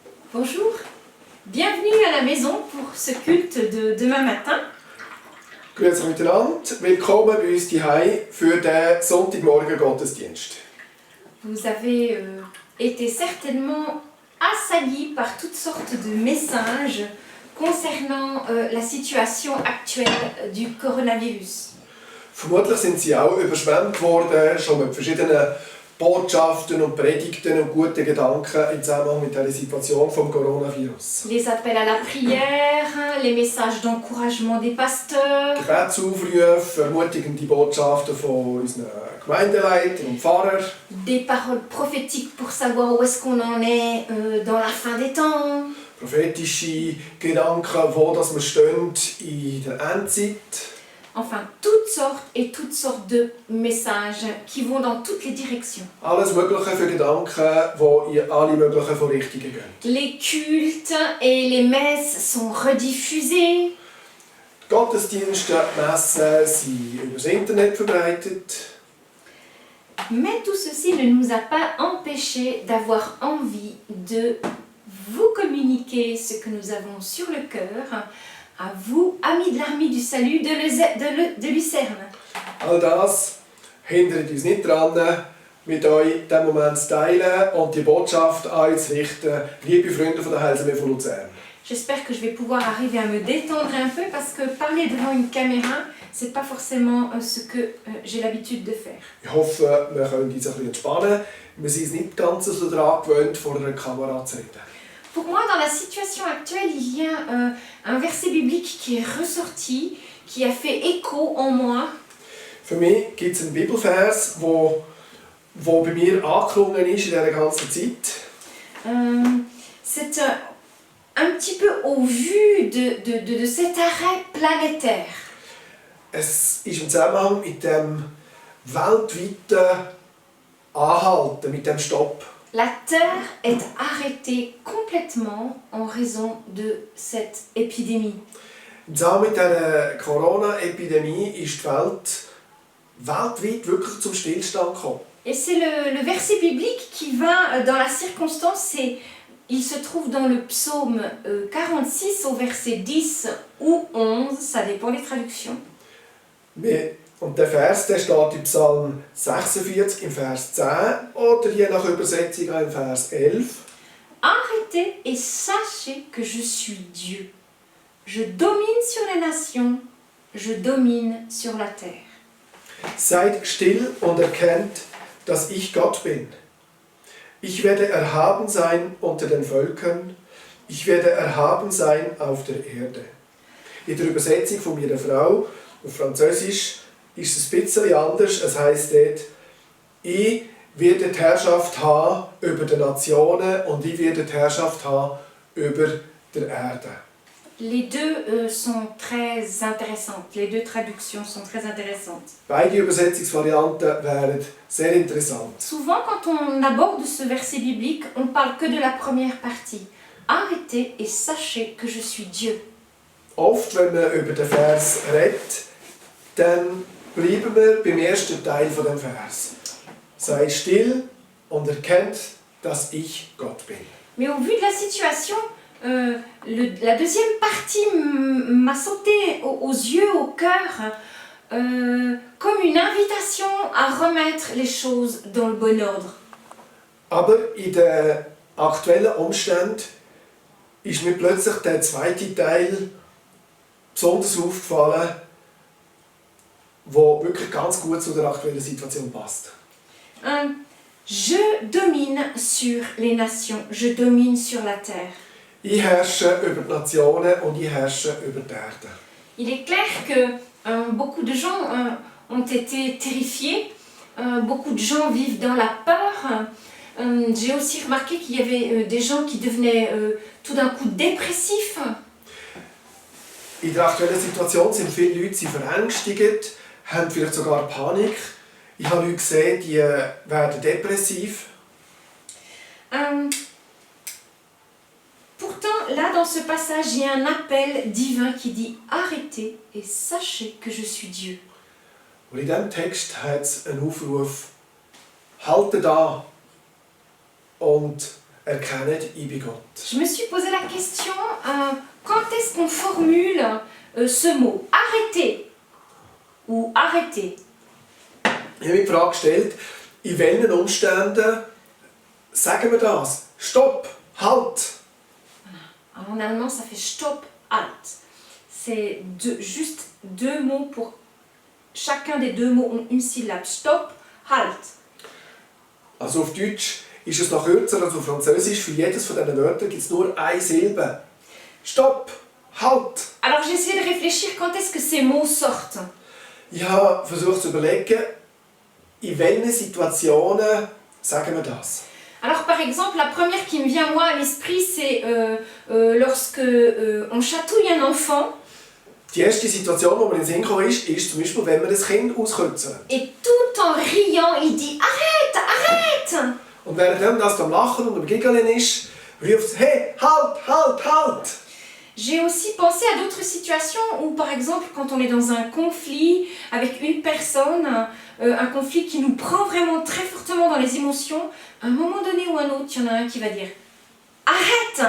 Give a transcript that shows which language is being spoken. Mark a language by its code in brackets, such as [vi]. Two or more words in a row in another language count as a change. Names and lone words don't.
[fr] Bonjour, bienvenue à la maison pour ce culte de demain matin. [gsw] Grüezi miteinander, [de] willkommen bei uns daheim für den Sonntagmorgen Gottesdienst. [fr] Vous avez été certainement assaillis par toutes sortes de messages concernant la situation actuelle du coronavirus. [de] Vermutlich sind Sie auch überschwemmt worden, schon mit verschiedenen Botschaften und Predigten und guten Gedanken im Zusammenhang mit der Situation vom Coronavirus. [fr] Les appels à la prière, les messages d'encouragement des pasteurs, [de] Gebetsaufrufe, ermutigende Botschaften von unseren Gemeindeleitern und Pfarrern, [fr] des paroles prophétiques pour savoir où est-ce qu'on en est dans la fin des temps. [de] prophetische Gedanken, wo das wir stehen in der Endzeit. [fr] Enfin, toutes sortes de messages qui vont dans toutes les directions. [de] Alles Mögliche für Gedanken, die in alle möglichen Richtungen gehen. [fr] Les cultes et les messes sont rediffusés. [de] Die Gottesdienste, die Messen sind über das Internet verbreitet. [fr] Mais tout ceci ne nous a pas empêchés d'avoir envie de vous communiquer ce que nous avons sur le cœur, à vous, amis de l'armée du salut de Lucerne. [de] All das hindert uns nicht daran, mit euch diesen Moment zu teilen und die Botschaft an euch zu richten, liebe Freunde von der Heilsarmee von Luzern. [fr] J'espère que je vais pouvoir arriver à me détendre un peu parce que parler devant une caméra, c'est pas forcément ce que j'ai l'habitude de faire. [de] Ich hoffe, wir können uns ein bisschen entspannen. Wir sind es nicht ganz so daran gewöhnt, vor einer Kamera zu reden. [fr] Pour moi, dans la situation actuelle, il y a un verset biblique qui est ressorti, qui a fait écho en moi. [de] Für mich gibt es einen Bibelvers, der bei mir angeklungen ist in dieser ganzen Zeit. [fr] C'est un petit peu au vu de cet arrêt planétaire. [de] Es ist im Zusammenhang mit dem weltweiten Anhalten, mit dem Stopp. [fr] La Terre est arrêtée complètement en raison de cette épidémie. [de] Im Zusammenhang mit dieser Corona-Epidemie ist die Welt weltweit wirklich zum Stillstand gekommen. [fr] Et c'est le verset biblique qui va dans la circonstance, il se trouve dans le psaume 46 au verset 10 ou 11, ça dépend des traductions. [de] Und der Vers der steht im Psalm 46 im Vers 10 oder je nach Übersetzung auch im Vers 11. [fr] Arrêtez et sachez que je suis Dieu. Je domine sur les nations, je domine sur la terre. [de] Seid still und erkennt, dass ich Gott bin. Ich werde erhaben sein unter den Völkern, ich werde erhaben sein auf der Erde. In der Übersetzung von meiner Frau auf Französisch ist es ein bisschen anders. Es heisst dort, ich werde die Herrschaft haben über die Nationen und ich werde die Herrschaft haben über der Erde. [fr] Les deux sont très intéressantes. Les deux traductions sont très intéressantes. [de] Beide Übersetzungsvarianten wären sehr interessant. [fr] Souvent, quand on aborde ce verset biblique, on parle que de la première partie. Arrêtez et sachez que je suis Dieu. [de] Oft, wenn man über den Vers redet, dann bleiben wir beim ersten Teil von dem Vers. Sei still und erkennt, dass ich Gott bin. [fr] Mais au vu de la situation, la deuxième partie m'a sauté aux yeux, au cœur, comme une invitation à remettre les choses dans le bon ordre. [de] Aber in den aktuellen Umständen ist mir plötzlich der zweite Teil besonders aufgefallen, der wirklich ganz gut zu der aktuellen Situation passt. [fr] Je domine sur les nations, je domine sur la terre. [de] Ich herrsche über die Nationen und ich herrsche über die Erde. [fr] Il est clair que beaucoup de gens ont été terrifiés, beaucoup de gens vivent dans la peur. J'ai aussi remarqué qu'il y avait des gens qui devenaient tout d'un coup dépressifs. [de] In der aktuellen Situation sind viele Leute verängstigt, haben vielleicht sogar Panik. Ich habe Leute gesehen, die werden depressiv. [fr] Pourtant, là dans ce passage, il y a un appel divin qui dit « Arrêtez et sachez que je suis Dieu ». [de] Und in diesem Text hat es einen Aufruf, haltet an und erkennen, ich bin Gott. [fr] Je me suis posé la question, quand est-ce qu'on formule ce mot arrêter ou arrêter? [de] Ich habe mir die Frage gestellt, in welchen Umständen sagen wir das? Stopp, halt! [fr] En allemand, ça fait [de] stopp, halt. [fr] C'est juste deux mots pour... Chacun des deux mots ont une syllabe. [de] Stopp, halt. Also auf Deutsch ist es noch kürzer als auf Französisch. Für jedes von diesen Wörtern gibt es nur eine Silbe. Stopp, halt! [fr] Alors j'ai essayé de réfléchir quand est-ce que ces mots sortent. [de] Ich habe versucht zu überlegen, in welchen Situationen sagen wir das. [fr] Alors par exemple, la première qui me vient moi à l'esprit, c'est lorsque on chatouille un enfant. [de] Die erste Situation, die mir in den Sinn gekommen ist zum Beispiel, wenn wir ein Kind auskürzen. [fr] Et tout en riant, il dit arrête, arrête! [de] Und während das am Lachen und am Giggeln ist, ruft es, hey, halt, halt, halt! [fr] J'ai aussi pensé à d'autres situations où, par exemple, quand on est dans un conflit avec une personne, un conflit qui nous prend vraiment très fortement dans les émotions, à un moment donné ou un autre, il y en a un qui va dire « Arrête!